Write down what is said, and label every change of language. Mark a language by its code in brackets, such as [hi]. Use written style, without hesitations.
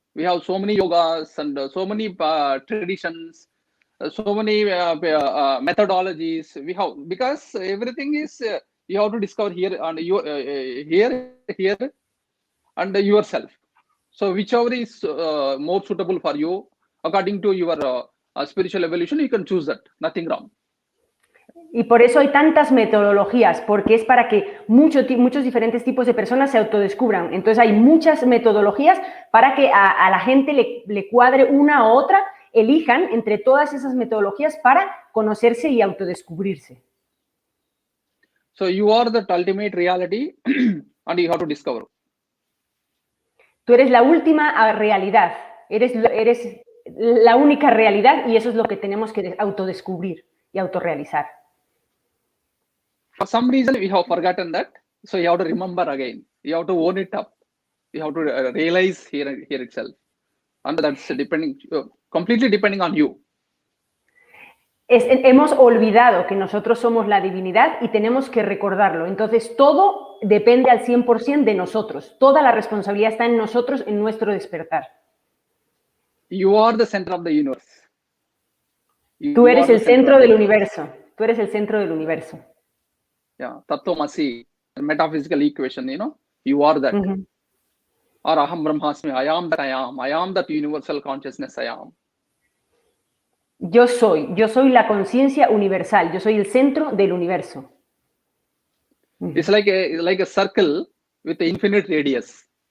[en] We have so many yogas and so many traditions, so many methodologies. We have, because everything is you have to discover here and here and yourself. So whichever is more suitable for you according to your spiritual evolution, you can choose that. Nothing wrong. [es] Y por eso hay tantas metodologías, porque es para que muchos diferentes tipos de personas se autodescubran. Entonces hay muchas metodologías para que a la gente le cuadre una u otra, elijan entre todas esas metodologías para conocerse y autodescubrirse. [en] So you are the ultimate reality and you have to discover. [es] Tú eres la última realidad, eres la única realidad y eso es lo que tenemos que autodescubrir y autorrealizar. [en] For some reason, we have forgotten that. So you have to remember again. You have to own it up. You have to realize here itself. And that's completely depending on you. [es] Hemos olvidado que nosotros somos la divinidad y tenemos que recordarlo. Entonces, todo depende al 100% de nosotros. Toda la responsabilidad está en nosotros, en nuestro despertar. [en] You are the center of the universe. [es] Tú eres el centro del universo. Tú eres el centro del universo. [en] Yeah, Tattvamasi, metaphysical equation, you are that. Or Aham Brahmasmi, I am that I am. I am that universal consciousness I am. [es] Yo soy la conciencia universal. Yo soy el centro del universo. [en] It's like a circle with an infinite radius.